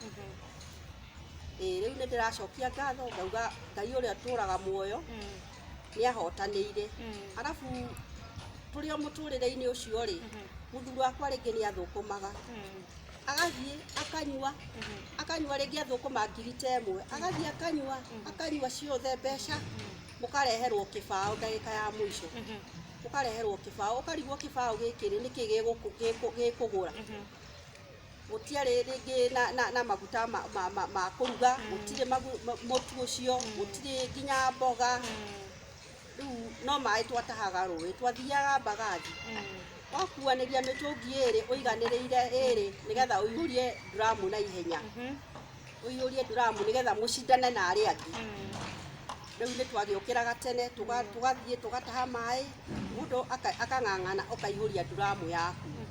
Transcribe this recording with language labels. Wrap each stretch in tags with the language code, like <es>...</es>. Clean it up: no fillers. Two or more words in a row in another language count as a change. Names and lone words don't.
<ki>riu ni ndiracokia ngatho ngauga Ngai uria turaga muoyo ni ahotanire arafu turi o muturire-ini ucio ri muthuri wakwa ringi ni athukumaga agathie akanyua ringi athukuma ngiri temwe agathie akanyua ciothe mbeca mukareherwo kibao ndagika ya mwisho ukareherwo kibao ukarigwo kibao gikiri niki gikugura gutiari ringi na maguta ma kuruga gutire mutu ucio gutire nginya mboga riu no mai twatahaga rũĩ twathiaga Mbagathi wakuaniria mitungi iri uiganiriire iri nigetha uiyurie drum na ihenya uiyurie drum nigetha mucindane na ari angi riu ni twagiukiraga tene tugathie tugataha mai mundu akang'ang'ana ukaiyuria drum yaku</ki>